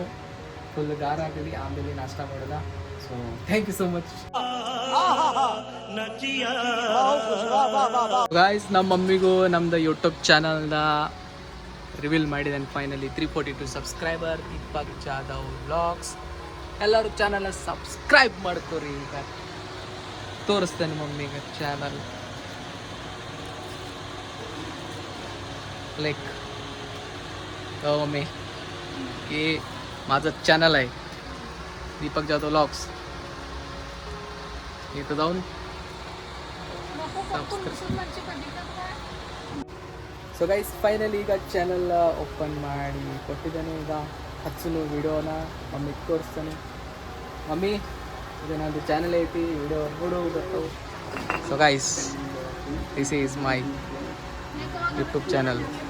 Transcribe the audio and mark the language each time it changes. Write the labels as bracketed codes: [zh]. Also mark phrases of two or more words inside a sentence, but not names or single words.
[kn] ಫುಲ್ ಗಾರ ಆಗಲಿ, ಆಮೇಲೆ ನಾಷ್ಟ ಮಾಡೋದ. [en] so thank you so much guys. [kn] ನಮ್ಮ ಮಮ್ಮಿಗೂ ನಮ್ದು ಯೂಟ್ಯೂಬ್ ಚಾನಲ್ನ ರಿವೀಲ್ ಮಾಡಿದ್ದಾನೆ ಫೈನಲಿ. 342 ಸಬ್ಸ್ಕ್ರೈಬರ್, ದೀಪಕ್ ಜಾಧವ್ ವ್ಲಾಗ್ಸ್. ಎಲ್ಲರೂ ಚಾನಲ್ನ ಸಬ್ಸ್ಕ್ರೈಬ್ ಮಾಡ್ಕೋರಿ. ಈಗ ತೋರಿಸ್ತೇನೆ ಮಮ್ಮಿಗೆ ಚಾನಲ್. [mr] लाईक हो मम्मी, हे माझं चॅनल आहे दीपक जाधव व्लॉग्स. इथं जाऊन [en] so guys finally [kn] ಈಗ [en] channel open [kn] ಮಾಡಿ ಕೊಟ್ಟಿದ್ದಾನೆ. ಈಗ ಹಚ್ಚನು ವಿಡಿಯೋನ ಮಮ್ಮಿಗೆ ತೋರಿಸ್ತಾನೆ. ಮಮ್ಮಿ ಇದು ನಂದು ಚಾನಲ್ ಐತಿ, ವಿಡಿಯೋ ನೋಡು ಬರ್ತವೆ. [en] so guys this is my YouTube channel.